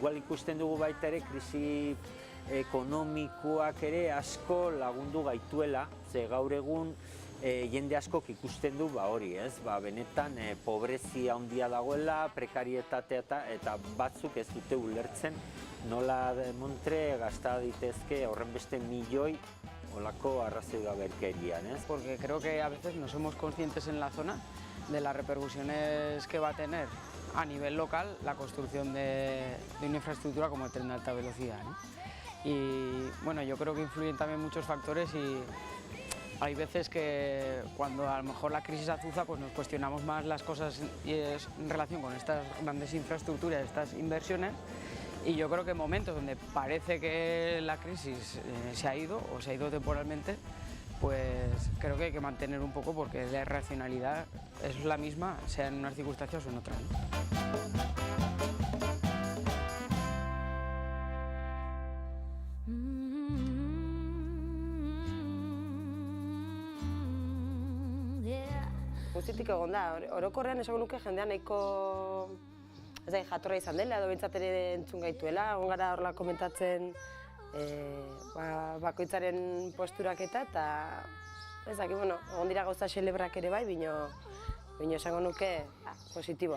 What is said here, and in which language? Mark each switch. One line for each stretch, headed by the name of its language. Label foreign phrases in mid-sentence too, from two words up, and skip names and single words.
Basque: Igual ikusten dugu baita ere krisi ekonomikoak ere asko lagundu gaituela, ze gaur egun jende askok ikusten du hori, ez? Benetan pobrezia handia dagoela, prekarietatea eta batzuk ez dute ulertzen nola demontre gasta ditezke horren beste milioi olako arrazoi gaberkerian, ez?
Spanish: Porque creo que a veces no somos conscientes en la zona de las repercusiones que va a tener a nivel local la construcción de una infraestructura como el tren de alta velocidad, ¿no? Y bueno, yo creo que influyen también muchos factores y hay veces que cuando a lo mejor la crisis azuza pues nos cuestionamos más las cosas en relación con estas grandes infraestructuras, estas inversiones, y yo creo que en momentos donde parece que la crisis se ha ido o se ha ido temporalmente, pues creo que hay que mantener un poco porque la racionalidad es la misma, sea en unas circunstancias o en otras, ¿no?
Basque: Guztitik egon da, orokorrean esango nuke jendean nahiko jatorra izan dela, edo behintzat ere entzun gaituela, egon gara horrela komentatzen bakoitzaren posturaketa, eta egon dira gauza xelebrak ere bai, bino esango nuke positiboa.